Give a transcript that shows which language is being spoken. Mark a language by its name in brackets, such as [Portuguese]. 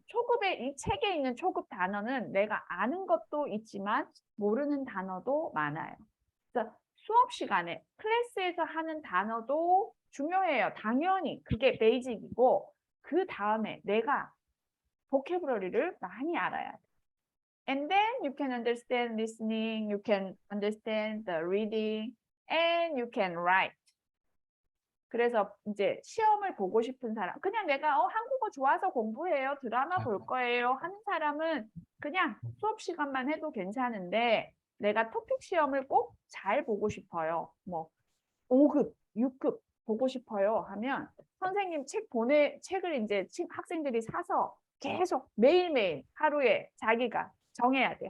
[Korean] 초급에 이 책에 있는 초급 단어는 내가 아는 것도 있지만 모르는 단어도 많아요. 그래서 수업 시간에 클래스에서 하는 단어도 중요해요. 당연히 그게 베이직이고 그 다음에 내가 보캐브러리를 많이 알아야 돼. [English] And then you can understand listening, you can understand the reading, and you can write. [Korean] 그래서 이제 시험을 보고 싶은 사람, 그냥 내가 한국어 좋아서 공부해요, 드라마 볼 거예요 하는 사람은 그냥 수업 시간만 해도 괜찮은데 내가 토픽 시험을 꼭 잘 보고 싶어요. 5급, 6급 보고 싶어요 하면 선생님 책을 이제 학생들이 사서 계속 매일매일 하루에 자기가 정해야 돼.